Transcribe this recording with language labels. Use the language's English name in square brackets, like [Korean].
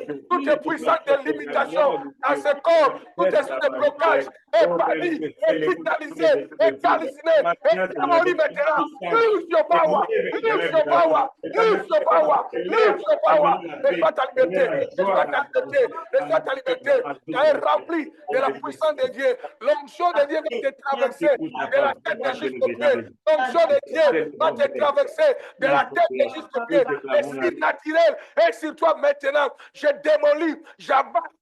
[French] Toutes les puissances de limitation dans ce corps, tout esprit de blocage est banni, est vitalisé, est calciné, est démoli maintenant. [English] Lose your power, lose your power, lose your power, lose your power. [French] Reçois ta liberté, reçois ta liberté, reçois ta liberté. Tu es rempli de la puissance de Dieu. L'onction de Dieu va te traverser de la tête jusqu'au pied. L'onction de Dieu va te traverser de la tête jusqu'au pied. L'esprit naturel est sur toi maintenant. Je démolis, j'abats.